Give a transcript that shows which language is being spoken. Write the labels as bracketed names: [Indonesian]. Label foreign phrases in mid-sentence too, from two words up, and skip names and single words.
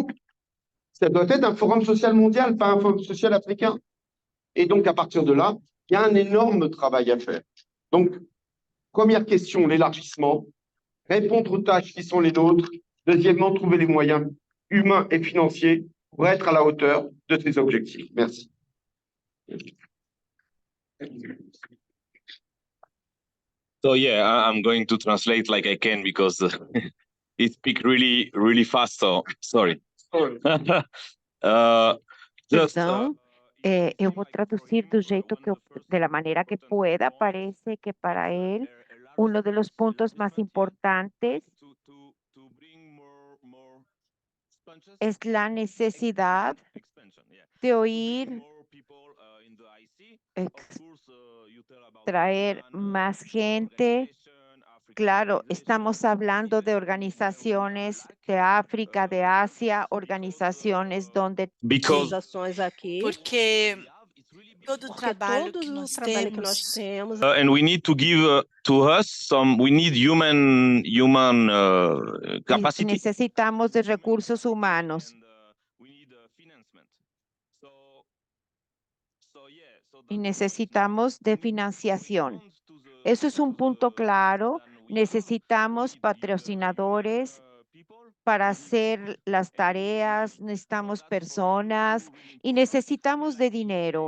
[French] Ça doit être un forum social mondial, pas un forum social africain. Et donc à partir de là, il y a un énorme travail à faire. Donc, première question, l'élargissement, répondre aux tâches qui sont les nôtres. Deuxièmement, trouver les moyens humains et financiers pour être à la hauteur de ces objectifs. Merci. [English] So yeah, I'm going to translate like I can because it speaks really, really fast. So sorry. [Portuguese] Então, eu vou traduzir do jeito que [Spanish] de la manera que pueda. Parece que para él uno de los puntos más importantes es la necesidad de oír traer más gente. Claro, estamos hablando de organizaciones de África, de Asia, organizaciones donde [Portuguese] organizações aqui, Porque todo o porque trabalho todo que o nós trabalho que nós temos temos [English] And we need to give to us some. We need human y capacity. [Spanish] necesitamos de recursos humanos. Y necesitamos de financiación. Eso es un punto claro. Necesitamos patrocinadores para hacer las tareas, necesitamos personas y necesitamos de dinero.